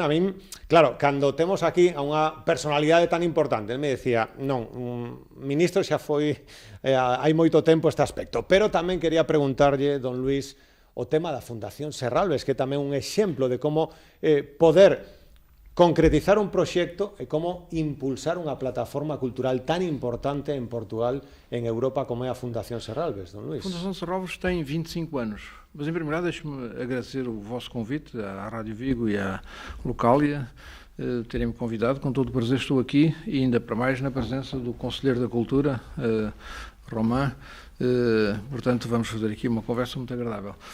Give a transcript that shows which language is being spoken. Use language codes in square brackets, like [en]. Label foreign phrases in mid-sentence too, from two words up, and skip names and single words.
[gl] A min, claro, cando temos aquí a unha personalidade tan importante, ele me decía, non, ministro xa foi, hai moito tempo este aspecto, pero tamén quería preguntarlle, don Luís, o tema da Fundación Serralves, que é tamén un exemplo de como poder concretizar un proxecto e como impulsar unha plataforma cultural tan importante en Portugal, en Europa, como é a Fundación Serralves, don Luís. [pt] A Fundação Serralves tem 25 anos, mas em primeiro lugar deixe-me agradecer o vosso convite à Rádio Vigo e à Locália, terem-me convidado, com todo o prazer estou aqui, e ainda para mais na presença do Conselheiro da Cultura, Román. Portanto, vamos fazer aqui uma conversa muito agradável.